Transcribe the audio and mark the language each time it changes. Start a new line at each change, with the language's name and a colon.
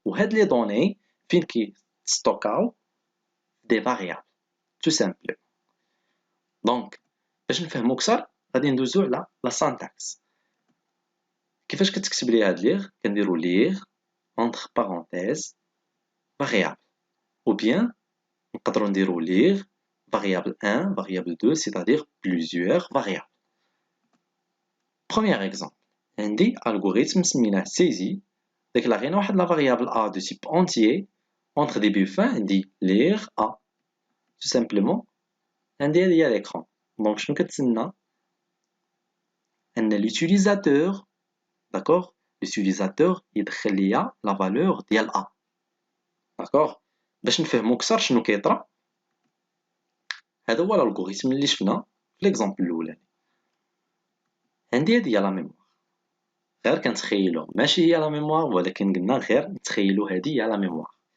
French: Ou les données qui stockent des variables. Tout simplement.
Arabic: Donc, باش نفهمو كثر غادي ندوزو على la syntaxe. كيفاش كتكتب لي هاد ليغ؟ كنديرو ليغ
French: entre parenthèses variable ou bien
Arabic: نقدروا نديرو ليغ
French: variable 1 variable 2 c'est-à-dire plusieurs variables. Premier exemple
Arabic: عندي algorithme سميناه saisie déclaré واحد
French: la variable a de type entier entre début fin
Arabic: عندي ليغ a
French: tout simplement
Arabic: عندي هي l'écran. donc شنو كتسنى ان
French: l'utilisateur d'accord l'utilisateur
Arabic: يدخل ليا
French: la valeur
Arabic: ديال a. d'accord باش نفهمو كثر شنو كيطرا هذا هو الالغوريثم اللي شفنا في ليكزامبل الاولاني. عندي هذه هي لا ميموار غير كنتخيلو ماشي هي لا ميموار ولكن قلنا غير نتخيلو هذه هي لا ميموار.